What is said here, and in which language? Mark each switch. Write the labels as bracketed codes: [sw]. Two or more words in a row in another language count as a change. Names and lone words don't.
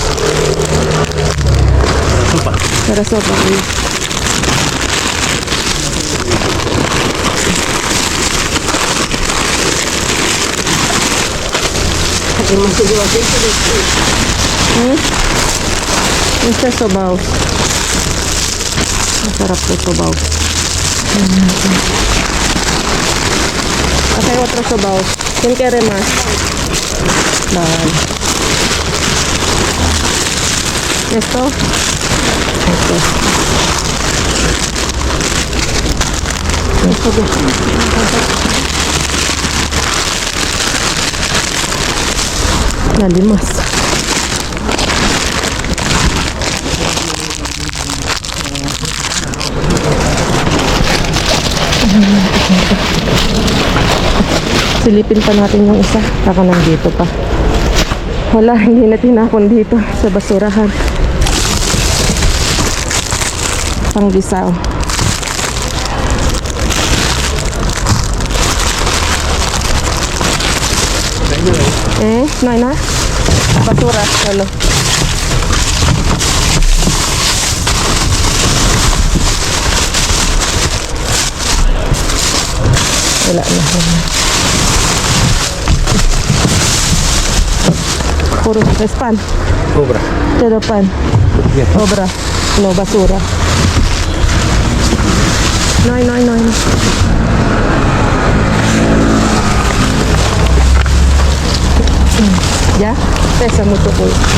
[es] Sopa. Para sopa. Además se lleva aceite de Este es sobaw. [tl] Masarap to sobaw. [es] Acá hay otro sobaw. ¿Quién quiere más? Vale. ¿Esto? Dale más. [tl] Silipin pa natin yung isa. Baka nandito pa. Wala, hindi na tinapon dito sa basurahan. Panggisaw. [es] No hay nada. Basura, solo. [tl] Wala na. [es] Puro es pan. Cobra. Todo pan. Yes. Obra. No, basura. No. Ya, pesa mucho pues.